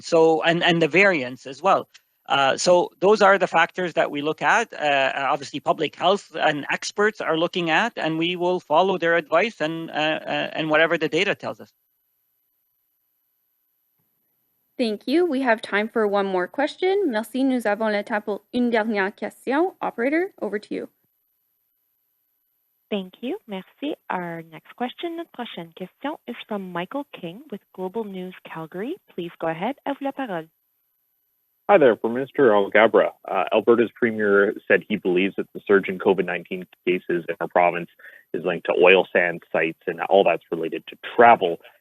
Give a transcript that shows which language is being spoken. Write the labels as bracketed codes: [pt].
[en] So and the variants as well. So those are the factors that we look at. Obviously, public health and experts are looking at, and we will follow their advice and whatever the data tells us. Thank you. We have time for one more question. [fr] Merci. Nous avons le temps pour une dernière question. [en] Operator, over to you. Thank you. [fr] Merci. [en] Our next question, [fr] notre prochaine question, [en] is from Michael King with Global News Calgary. Please go ahead. [fr] À vous la parole. [en] Hi there. For Minister Alghabra, Alberta's premier said he believes that the surge in COVID-19 cases in our province is linked to oil sand sites and all that's related to travel.